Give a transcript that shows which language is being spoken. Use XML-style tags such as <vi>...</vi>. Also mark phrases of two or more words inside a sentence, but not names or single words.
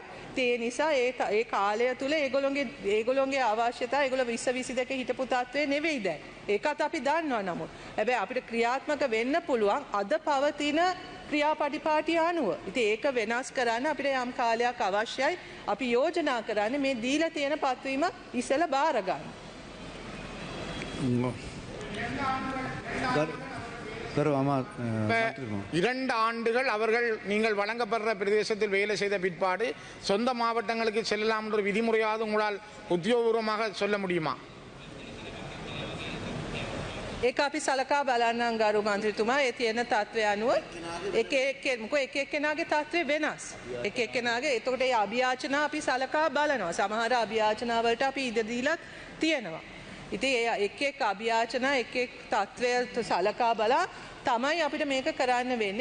<si>ඒ නිසා ඒ කාලය තුල ඒගොල්ලොන්ගේ අවශ්‍යතාව ඒගොල්ලෝ 2022 හිටපු තත්ත්වේ නෙවෙයි දැන්. ඒකත් අපි දන්නවා. නමුත් හැබැයි අපිට ක්‍රියාත්මක වෙන්න පුළුවන් අද පවතින ක්‍රියාපටිපාටි අනුව. ඉතින් ඒක වෙනස් කරන්න අපිට යම් කාලයක් අවශ්‍යයි. අපි යෝජනා කරන්නේ මේ දීලා තියෙන පත්වීම ඉස්සෙල්ලා බාර ගන්න.</si> <ta>இரண்டு ஆண்டுகள் அவர்கள் நீங்கள் வழங்கப்படுற பிரதேசத்தில் வேலை செய்த பிற்பாடு சொந்த மாவட்டங்களுக்கு செல்லலாம் என்ற விதிமுறையாவது உங்களால் உத்தியோகபூர்வமாக சொல்ல முடியுமா?</ta> <si>ඒක අපි සලකා බලන්නම් ගරු මන්ත්‍රීතුමා. ඒ තියෙන තත්ත්වය අනුව එක එක්කෙනාගේ තත්ත්වය වෙනස්. එක එක්කෙනාගේ එතකොට ඒ අභියාචනා අපි සලකා බලනවා. සමහර අභියාචනා වලට අපි ඉඩ දීලා තියෙනවා. ඉතින් ඒ එක් අභියාචනා එක් තත්ත්වය සලකා බලා තමයි අපිට මේක කරන්න වෙන්නේ.</si>